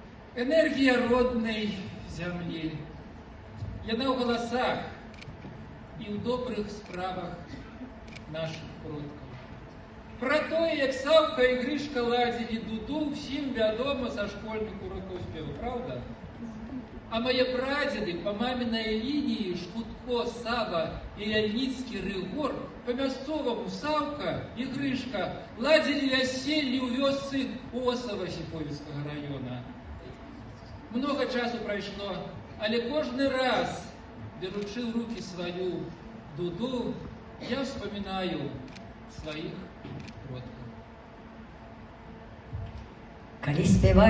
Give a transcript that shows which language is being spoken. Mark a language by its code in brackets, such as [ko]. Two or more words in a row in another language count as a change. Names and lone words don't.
[ru] Энергия родной земли. [be] Яна в голосах и в добрых справах наших продков. Про тое, як Савка і Гришка ладзілі дуду, всім вядома са школьных урокаў спеву, правда? А мае прадзеды па мамінай лініі Шкутко, Сава і Яльніцкі Рыгор па-мясцоваму Савка і Гришка ладзілі вяселлі ў вёсцы Осава Сіповіцкага района. Много часу прайшло, але кожны раз, беручы ў рукі сваю дуду, [ru] я вспоминаю своих продков. [be] Калі спяваю